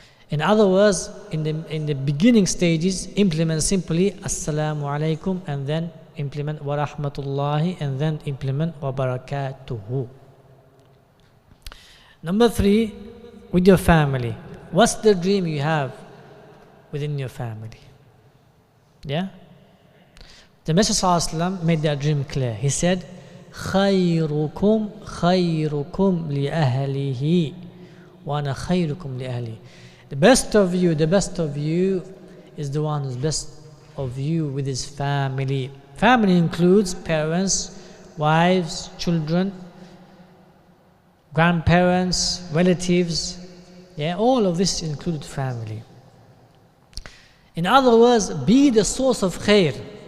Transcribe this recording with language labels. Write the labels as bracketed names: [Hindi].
[English] In other words, in the beginning stages, implement simply Assalamu alaikum, and then implement wa rahmatullahi, and then implement wa barakatuhu. Number 3, with your family. What's the dream you have within your family? Yeah? The Messenger ﷺ made that dream clear. He said, [Arabic] خيركم خيركم لأهله وأنا خيركم لأهلي. [English] The best of you is the one who's best of you with his family. Family includes parents, wives, children, grandparents, relatives. Yeah, all of this includes family. In other words, be the source of khair.